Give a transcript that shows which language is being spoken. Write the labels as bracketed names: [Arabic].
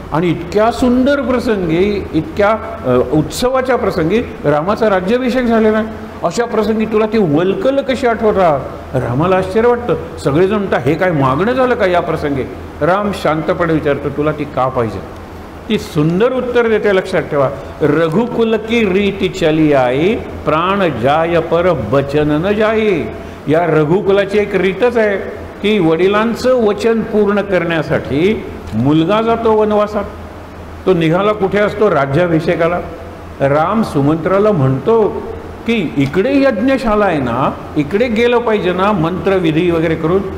[Marathi] आणि इतक्या सुंदर प्रसंगी, इतक्या उत्सवाच्या प्रसंगी रामाचा राज्याभिषेक झालेला आहे, अशा प्रसंगी तुला ती वल्कल कशी आठवतात? रामाला आश्चर्य वाटतं. सगळेजण म्हणतात हे काय मागणं झालं का या प्रसंगी? राम शांतपणे विचारतो तुला ती का पाहिजे? ती सुंदर उत्तर देते, लक्षात ठेवा. [Hindi] रघुकुल की रीती चली आई, प्राण जाय पर बचन न जाई. [Marathi] या रघुकुलाची एक रीतच आहे की वडिलांचं वचन पूर्ण करण्यासाठी मुलगा जातो वनवासात. तो निघाला कुठे असतो? राज्याभिषेकाला. राम सुमंत्राला म्हणतो की इकडे यज्ञशाला आहे ना, इकडे गेलं पाहिजे ना, मंत्रविधी वगैरे करून.